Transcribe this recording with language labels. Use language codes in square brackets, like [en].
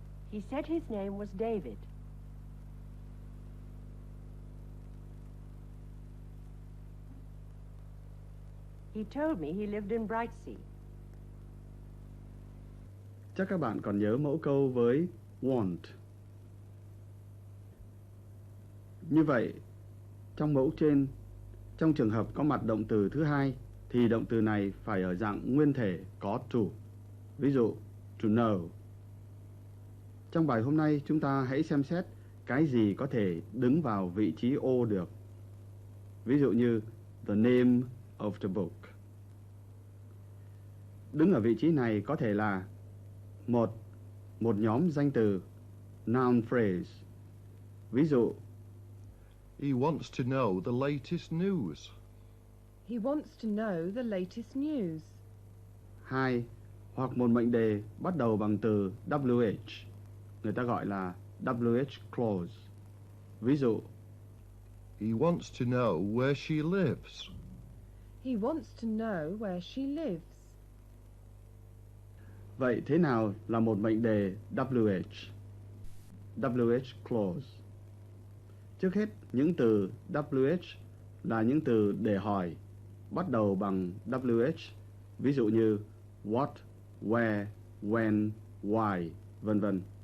[en] He said his name was David. He told me he lived in Brightsea. [vi] Chắc các bạn còn nhớ mẫu câu với want. Như vậy, trong mẫu trên, trong trường hợp có mặt động từ thứ hai, thì động từ này phải ở dạng nguyên thể có to. Ví dụ, to know. Trong bài hôm nay, chúng ta hãy xem xét cái gì có thể đứng vào vị trí ô được. Ví dụ như [en] the name of the book. [vi] Đứng ở vị trí này có thể là một nhóm danh từ, noun phrase. Ví dụ, [en] He wants to know the latest news. He wants to know the latest news. 2. [vi] Hoặc một mệnh đề bắt đầu bằng từ WH. Người ta gọi là WH clause. Ví dụ, [en] He wants to know where she lives. He wants to know where she lives. [vi] vậy thế nào là một mệnh đề WH? WH clause. Trước hết, những từ WH là những từ để hỏi, bắt đầu bằng WH, ví dụ như what, where, when, why, vân vân.